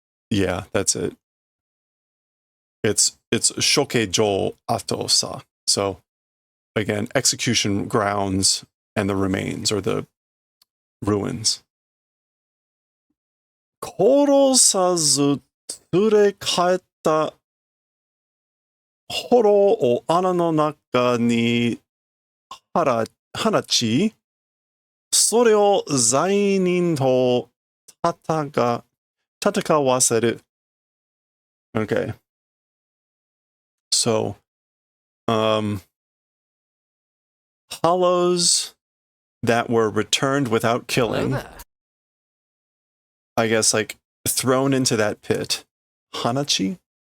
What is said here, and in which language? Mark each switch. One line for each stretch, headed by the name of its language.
English: Yeah, that's it. It's shokeijo ato sa. So again, execution grounds and the remains or the ruins.
Japanese: 殺さず連れ帰った炎を穴の中に放ち、それを罪人と戦わせる.
English: Okay. So, hollows that were returned without killing. I guess, like, thrown into that pit. Hanachi?